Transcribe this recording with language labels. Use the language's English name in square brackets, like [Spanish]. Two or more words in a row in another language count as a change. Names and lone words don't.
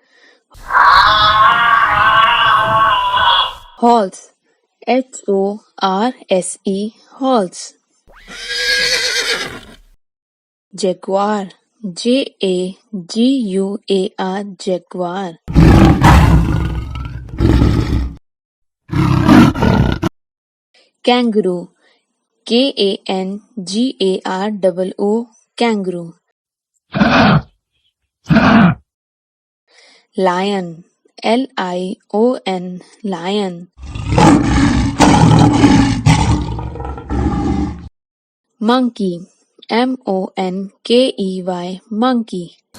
[English] Horse, H-O-R-S-E, horse. Jaguar, J-A-G-U-A-R, jaguar. Kangaroo, K-A-N-G-A-R-O-O, kangaroo. Lion, L-I-O-N, lion. Monkey, M-O-N-K-E-Y, monkey.